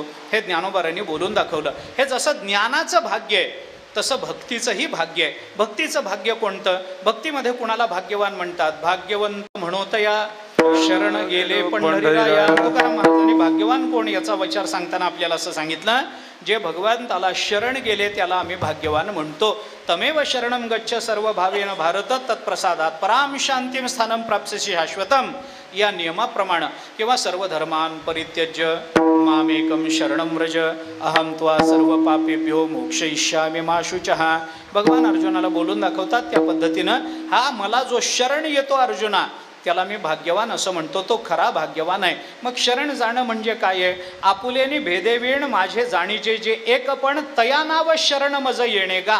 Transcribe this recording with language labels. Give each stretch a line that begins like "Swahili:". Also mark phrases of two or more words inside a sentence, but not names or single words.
Marathi: हे ज्ञानोबारांनी बोलून दाखवलं. हे जसं ज्ञानाचं भाग्य आहे तसं भक्तीचंही भाग्य आहे. भक्तीचं भाग्य कोणतं? भक्तीमध्ये कुणाला भाग्यवान म्हणतात? भाग्यवंत म्हणोतया शरण गेले पंढरीराया. तुकाराम महाराजांनी भाग्यवान कोण याचा विचार सांगताना आपल्याला असं सांगितलं जे भगवंताला शरण गेले त्याला आम्ही भाग्यवान म्हणतो.
Sanskrit: तमेव शरणम गच्छ सर्व भावेन भारत तत्प्रसादात पराम शांतीम स्थानम प्राप्स्यसि शाश्वतम.
Marathi: या नियमाप्रमाणे किंवा
Sanskrit: सर्व धर्मान परित्यज्य मामेकम शरणम व्रज अहम त्वा सर्व पापेभ्यो मोक्षयिष्यामि मा शुचः.
Marathi: भगवान अर्जुनाला बोलून दाखवतात त्या पद्धतीनं हा मला जो शरण येतो अर्जुना त्याला मी भाग्यवान असं म्हणतो, तो खरा भाग्यवान आहे. मग शरण जाणं म्हणजे काय आहे? आपुलेनी भेदेवीण माझे जाणीजे जे एक पण तया नाव शरण मज येणे गा.